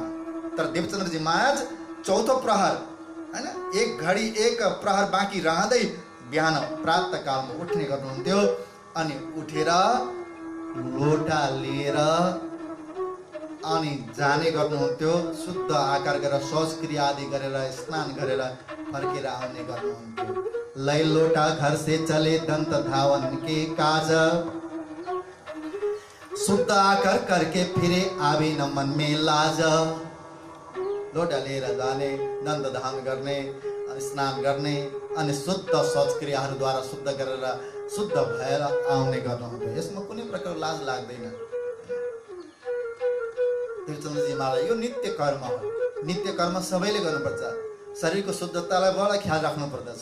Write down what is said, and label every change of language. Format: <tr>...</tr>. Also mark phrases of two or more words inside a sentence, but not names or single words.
<ne>तर देवचन्द्रजी महाराज चौथो प्रहर हैन, 1 घडी 1 प्रहर बाँकी रहँदै बिहान प्रातःकालमा उठ्ने गर्नुहुन्थ्यो। अनि उठेर लोटा लिएर अनि जाने गर्नुहुन्थ्यो। शुद्ध आकार गरेर शौच क्रिया आदि गरेर स्नान गरेर फर्केर आउने गर्नुहुन्थ्यो।</ne> <hi>लै लोटा घर से चले दंत धावन के काज, शुद्ध आकर करके फिरे आवे न मन में लाज।</hi> <ne>लोटा लिएर जाने, दन्त धावन गर्ने, स्नान गर्ने अनि शुद्ध शौच क्रियाहरूद्वारा शुद्ध गरेर शुद्ध भएर आउने गर्नुहुन्थ्यो। यसमा कुनै प्रकारको लाज लाग्दैन। देवचन्द्रजी महाराज यो नित्य कर्म हो। नित्य कर्म सबैले गर्नुपर्छ। शरीरको शुद्धतालाई बडा ख्याल राख्नु पर्दछ।</ne>